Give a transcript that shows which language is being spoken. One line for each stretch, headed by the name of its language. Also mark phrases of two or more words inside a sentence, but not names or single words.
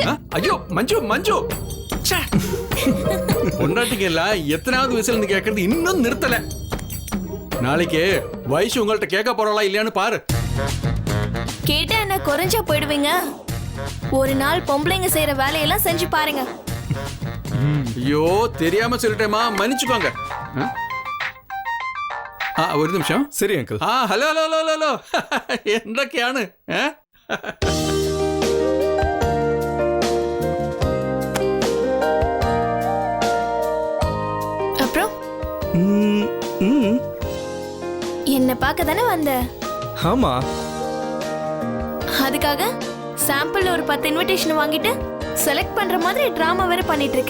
Tamil: ஐயோ மஞ்சு மஞ்சு, பொண்டாட்டிக்கு எல்லாம் எத்தனாவது விசில் கேட்கறது இன்னும் நிறுத்தல. நாளைக்கு வைஷு உங்கள்ட்ட கேட்க போறவளா இல்லையான்னு பாரு. கேட்டா என்ன குறைஞ்சா போயிடுவீங்க? ஒரு நாள் பொம்பளைங்க செய்யற வேலையெல்லாம் செஞ்சு பாருங்க. ஐயோ தெரியாம சொல்லிட்டேமா, மன்னிச்சுக்கோங்க.
Malayalam: ഒരു നിമിഷം.
Tamil: சரி அங்கிள்.
Malayalam: ഹലോ ഹലോ ഹലോ ഹലോ എന്തൊക്കെയാണ്?
Tamil: அப்புறம் என்ன பார்க்க தானே வந்த? ஆமா. அதுக்காக சாம்பிள் ஒரு 10 இன்விடேஷன் வாங்கிட்டு செலக்ட் பண்ற மாதிரி டிராமா வேற பண்ணிட்டு இருக்க.